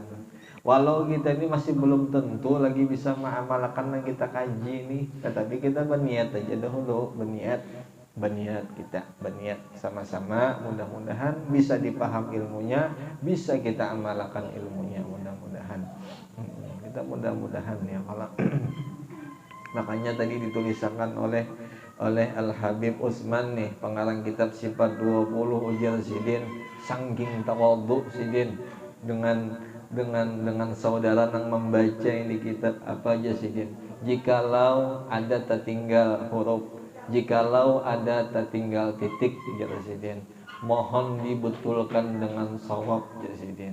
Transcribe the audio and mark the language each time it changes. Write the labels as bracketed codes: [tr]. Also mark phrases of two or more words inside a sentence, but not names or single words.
[id] Walau kita ini masih belum tentu lagi bisa mengamalkan yang kita kaji ini, tetapi kita berniat aja dahulu, berniat sama-sama, mudah-mudahan bisa dipaham ilmunya, bisa kita amalkan ilmunya, mudah-mudahan. [bjn] Kita mudah-mudahan ya kalau makanya tadi dituliskan oleh Al Habib Utsman nih, pengarang kitab Sifat 20, ujar Sidin saking tawadhu Sidin dengan saudara yang membaca ini kitab apa aja Sidin. [id] Jikalau ada tertinggal huruf, jikalau ada tertinggal titik, ujar Sidin, mohon dibetulkan dengan shawab, ujar Sidin.